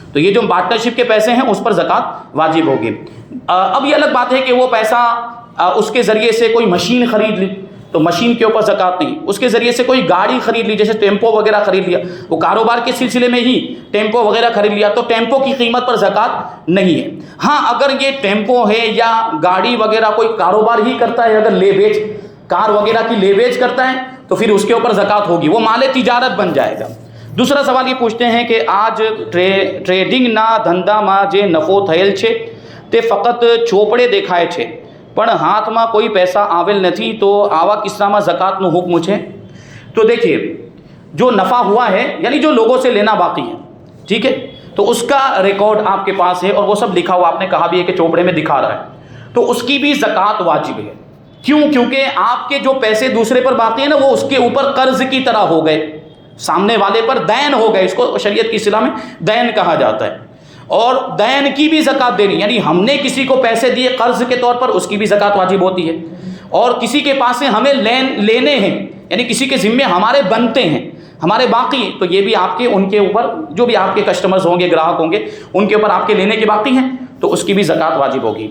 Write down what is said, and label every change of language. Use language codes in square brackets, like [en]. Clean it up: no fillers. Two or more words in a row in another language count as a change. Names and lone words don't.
[ur] تو یہ جو پارٹنرشپ کے پیسے ہیں اس پر زکوٰۃ واجب ہوگی۔ اب یہ الگ بات ہے کہ وہ پیسہ اس کے ذریعے سے کوئی مشین خرید لی تو مشین کے اوپر زکوٰۃ نہیں، اس کے ذریعے سے کوئی گاڑی خرید لی، جیسے ٹیمپو وغیرہ خرید لیا، وہ کاروبار کے سلسلے میں ہی ٹیمپو وغیرہ خرید لیا تو ٹیمپو کی قیمت پر زکوٰۃ نہیں ہے. ہاں، اگر یہ ٹیمپو ہے یا گاڑی وغیرہ کوئی کاروبار ہی کرتا ہے، اگر لے بیچ کار وغیرہ کی لے بیچ کرتا ہے تو پھر اس کے اوپر زکوٰۃ ہوگی، وہ مال تجارت بن جائے گا۔ دوسرا سوال یہ پوچھتے ہیں کہ آج [gu] ટ્રેડિંગના ધંધામાં જે નફો થયેલ છે તે ફક્ત ચોપડે દેખાય છે પણ હાથમાં કોઈ પૈસા આવેલ નથી, તો આવા કિસ્સામાં ઝકાતનો હુક્મ છે? [ur] تو دیکھیے جو نفع ہوا ہے یعنی جو لوگوں سے لینا باقی ہے، ٹھیک ہے، تو اس کا ریکارڈ آپ کے پاس ہے اور وہ سب لکھا ہوا، آپ نے کہا بھی ہے کہ چوپڑے میں دکھا رہا ہے، تو اس کی بھی زکوٰۃ واجب ہے۔ کیوں؟ کیونکہ آپ کے جو پیسے دوسرے پر باقی ہیں نا، وہ اس کے اوپر قرض کی طرح ہو گئے، سامنے والے پر دین ہو گئے، اس کو شریعت کی اصطلاح میں دین کہا جاتا ہے، اور دین کی بھی زکوٰۃ دینی، یعنی ہم نے کسی کو پیسے دیے قرض کے طور پر، اس کی بھی زکوٰۃ واجب ہوتی ہے، اور کسی کے پاس سے ہمیں لینے ہیں، یعنی کسی کے ذمے ہمارے بنتے ہیں، ہمارے باقی ہیں، تو یہ بھی آپ کے ان کے اوپر جو بھی آپ کے کسٹمرز ہوں گے، گراہک ہوں گے، ان کے اوپر آپ کے لینے کے باقی ہیں، تو اس کی بھی زکوٰۃ واجب ہوگی۔